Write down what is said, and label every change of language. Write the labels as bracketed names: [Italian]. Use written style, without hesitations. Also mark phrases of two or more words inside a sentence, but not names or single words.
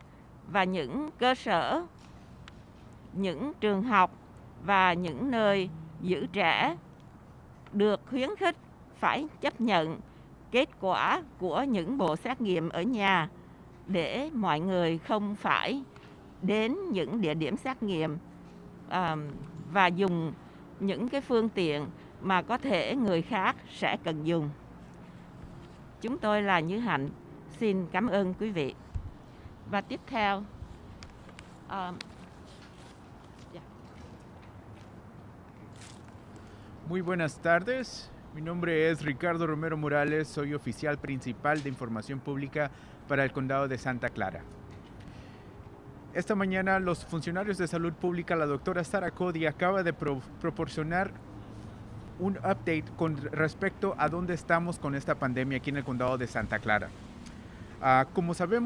[Vietnamese] Và những cơ sở, những trường học và những nơi giữ trẻ được khuyến khích phải chấp nhận kết quả của những bộ xét nghiệm ở nhà để mọi người không phải đến những địa điểm xét nghiệm và dùng những cái phương tiện mà có thể người khác sẽ cần dùng. Chúng tôi là Như Hạnh, xin cảm ơn quý vị. Và tiếp theo, [Spanish] Muy buenas tardes. Mi nombre es Ricardo Romero Morales, soy oficial principal de información pública para el Condado de Santa Clara. Esta mañana los funcionarios de salud pública, la doctora Sara Cody, acaba de proporcionar un update con respecto a dónde estamos con esta pandemia aquí en el Condado de Santa Clara.